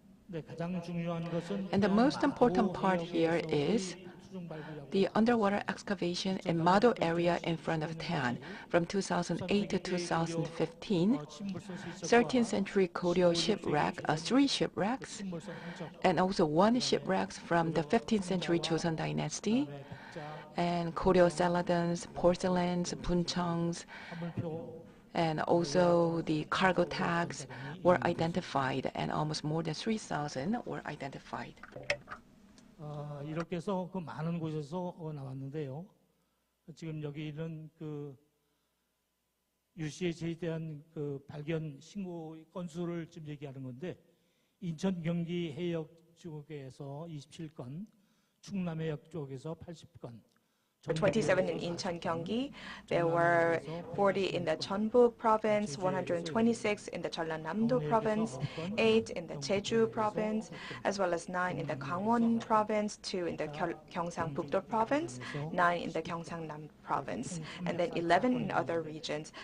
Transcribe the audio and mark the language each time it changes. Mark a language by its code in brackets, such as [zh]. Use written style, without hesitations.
[en] And the most important part here is the underwater excavation in Mado area in front of Taean from 2008 to 2015, 13th century Goryeo shipwreck, 3 shipwrecks, and also 1 shipwreck from the 15th century Joseon dynasty, and Goryeo celadons, porcelains, buncheongs, and also the cargo tags, were identified, and almost more than 3,000 were identified. [ko] 이렇게 해서 그 많은 곳에서 나왔는데요. 지금 여기는 그 UCH에 대한 그 발견 신고 건수를 지금 얘기하는 건데, 인천 경기 해역 쪽에서 27건, 충남 해역 쪽에서 80건. [en] 27 in Incheon Gyeonggi. There were 40 in the Jeonbuk province, 126 in the Jeollanam-do province, 8 in the Jeju province, as well as 9 in the Gangwon province, 2 in the Gyeongsang-Bukdo province, 9 in the Gyeongsangnam province, and then 11 in other regions.